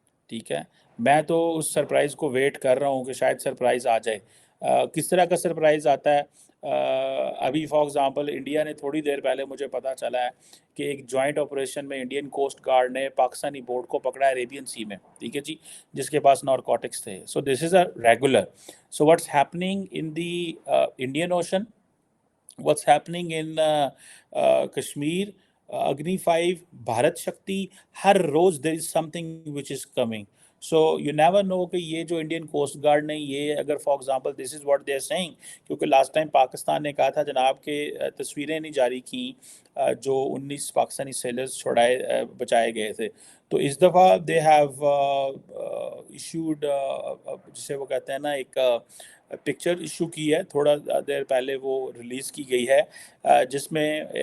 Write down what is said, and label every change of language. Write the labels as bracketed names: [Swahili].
[Urdu] ٹھیک ہے, میں تو اس سرپرائز کو ویٹ کر رہا ہوں کہ شاید سرپرائز آ جائے. کس طرح کا سرپرائز آتا ہے, ابھی فار ایگزامپل انڈیا نے تھوڑی دیر پہلے مجھے پتا چلا ہے کہ ایک جوائنٹ آپریشن میں انڈین کوسٹ گارڈ نے پاکستانی بورڈ کو پکڑا ہے عربین سی میں. ٹھیک ہے جی, جس کے پاس نارکوٹکس تھے. [English] So this is a regular. So what's happening in the Indian ocean, what's happening in Kashmir, Agni 5, Bharat Shakti, [Urdu] Hare rows [English] there is something which is coming. So you never know [Urdu] کہ یہ جو انڈین کوسٹ گارڈ نے یہ اگر for example [English] this is what they are saying, [Urdu] کیونکہ last time Pakistan نے کہا تھا جناب کہ تصویریں نہیں جاری کیں جو 19 پاکستانی سیلرز چھوڑائے بچائے گئے تھے. تو اس دفعہ [English] they have issued [Urdu] جسے وہ کہتے ہیں نا ایک پکچر ایشو کی ہے, تھوڑا دیر پہلے وہ ریلیز کی گئی ہے, جس میں